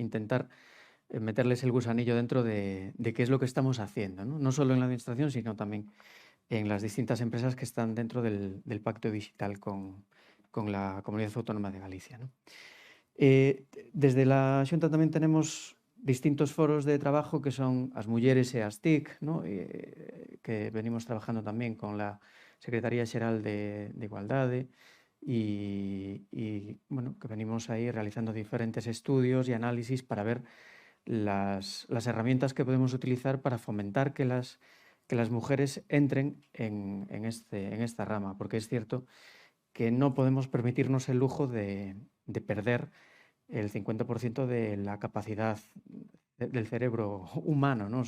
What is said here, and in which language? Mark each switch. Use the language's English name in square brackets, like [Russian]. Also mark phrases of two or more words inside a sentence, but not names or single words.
[Spanish] Para, oye, intentar meterles el gusanillo dentro de qué es lo que estamos haciendo, ¿no? No solo en la administración, sino también en las distintas empresas que están dentro del pacto digital con la Comunidad Autónoma de Galicia, ¿no? Desde la Xunta tamén tenemos distintos foros de trabajo que son as mulleres e as TIC, ¿no? Que venimos trabajando tamén con la Secretaría Xeral de Igualdade e bueno, que venimos aí realizando diferentes estudios e análisis para ver las herramientas que podemos utilizar para fomentar que las mujeres entren en esta rama, porque es cierto que no podemos permitirnos el lujo de perder el 50% de la capacidad del cerebro humano, ¿no?